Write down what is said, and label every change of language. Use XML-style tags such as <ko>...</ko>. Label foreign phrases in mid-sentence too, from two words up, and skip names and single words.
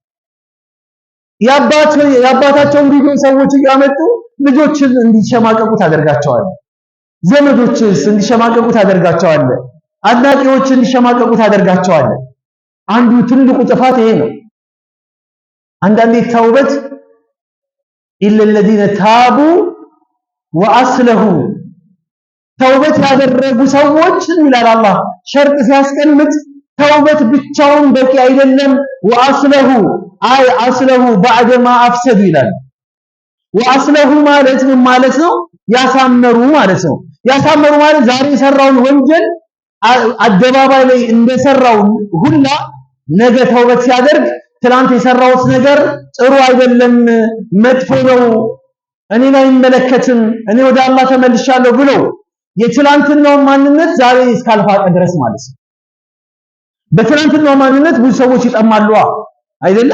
<am>የአባታቸውን ቪዲዮ ሰዎች እያመጡ ልጆችን እንዲሸማቀቁ ታደርጋቸዋለህ። ዘመዶችስ እንዲሸማቀቁ ታደርጋቸዋለህ። አድናቂዎች እንዲሸማቀቁ ታደርጋቸዋለህ። አንዱ ትልቁ ጥፋት ይሄ ነው። አንዳንዴ ተውበት</am> <ar>إلا الذين تابوا وأصلحوا</ar> <am>ተውበት ያደረጉ ሰዎች ይላል አላህ ሸርጥ ሲያስቀምጥ ተውበት ብቻውን በቂ አይደለም። وأصلحوا አይ አስለሁ</am> <ar>بعد ما أفسدوا</ar> <am>ይላል። وأصلحوا ማለት ምን ማለት ነው? ያሳመሩ ማለት ነው። ያሳመሩ ማለት ዛሬ የሰራውን ወንጀል አደባባይ ላይ እንደሰራው ሁላ ነገ ተውበት ሲያደርግ ትላንት የሰራውት ነገር ጥሩ አይደለም፣ መጥፎ ነው፣ እኔን አይመለከትም፣ እኔ ወደ አላህ ተመልሻለሁ ብሎ የትላንትናው ማንነት ዛሬ እስካልፋቀ ድረስ ማለት ነው። በትላንትናው ማንነት ብዙ ሰዎች ይጠማሉ አይደለም?</am>